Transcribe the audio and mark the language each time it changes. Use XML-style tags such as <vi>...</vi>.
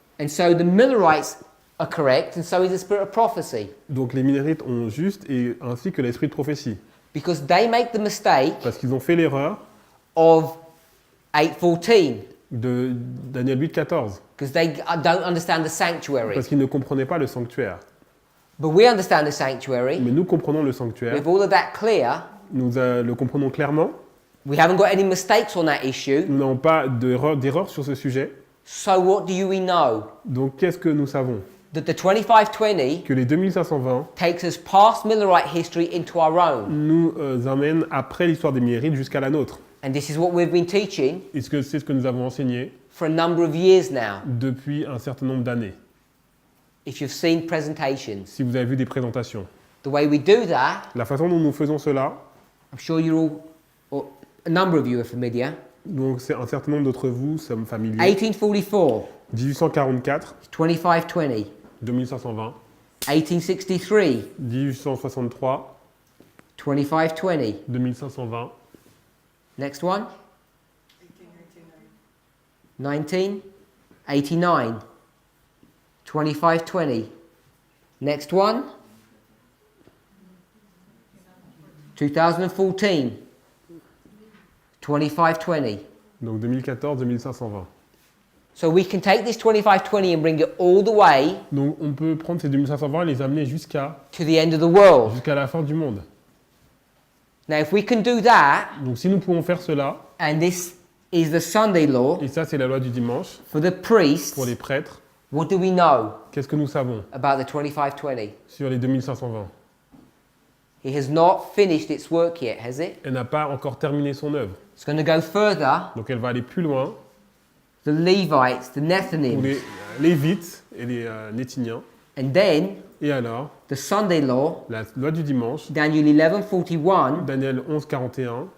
<en>And so the Millerites are correct, and so is the spirit of prophecy.</en> <fr>Donc les Minérites ont juste, et ainsi que l'esprit de prophétie.</fr> <en>Because they make the mistake</en> <fr>Parce qu'ils ont fait l'erreur</fr> <en>of 8:14,</en> <fr>de Daniel 8,14.</fr> <en>because they don't understand the sanctuary.</en> <fr>Parce qu'ils ne comprenaient pas le sanctuaire.</fr> <en>But we understand the sanctuary.</en> <fr>Mais nous comprenons le sanctuaire.</fr> <en>With all of that clear,</en> <fr>Nous le comprenons clairement.</fr> <en>we haven't got any mistakes on that issue.</en> <fr>Nous n'avons pas d'erreur sur ce sujet.</fr> <en>So what do we know?</en> <fr>Donc qu'est-ce que nous savons?</fr> <en>That the 2520</en> <fr>Que les 2520</fr> <en>takes us past Millerite history into our own.</en> <fr>nous emmènent après l'histoire des Minérites jusqu'à la nôtre.</fr> <en>And this is what we've been teaching</en> <fr>Et c'est ce que nous avons enseigné</fr> <en>for a number of years now.</en> <fr>depuis un certain nombre d'années.</fr> <en>If you've seen presentations,</en> <fr>Si vous avez vu des présentations.</fr> <en>the way we do that,</en> <fr>La façon dont nous faisons cela,</fr> <en>I'm sure you're all, or a number of you are familiar.</en> <fr>donc c'est un certain nombre d'entre vous sommes familiers. 1844, 1844, 2520. 2520, 1863, 1863, 2520. 2520,</fr> <en>Next one, 1889. 1989, 2520. Next one, 2014, 2520.</en> <fr>donc 2014, 2520.</fr> <en>So we can take this 2520 and bring it all the way</en> <fr>Donc on peut prendre ces 2520 et les amener</fr> <en>to the end of the world.</en> <fr>jusqu'à la fin du monde.</fr> <en>Now, if we can do that,</en> <fr>Donc si nous pouvons faire cela,</fr> <en>and this is the Sunday law</en> <fr>et ça c'est la loi du dimanche,</fr> <en>for the priests,</en> <fr>pour les prêtres,</fr> <en>what do we know</en> <fr>qu'est-ce que nous savons</fr> <en>about the 2520?</en> <fr>sur les 2520?</fr> <en>It has not finished its work yet, has it?</en> <fr>Elle n'a pas encore terminé son œuvre.</fr> <en>It's going to go further.</en> <fr>Donc elle va aller plus loin</fr> <en>The Levites, the</en> <fr>pour</fr> <en>Nethinims,</en> <fr>les Lévites et les Néthiniens.</fr> <en>and then</en> <fr>Et alors,</fr> <en>the Sunday law,</en> <fr>la loi du dimanche, Daniel 11:41, Daniel 11, 41,</fr>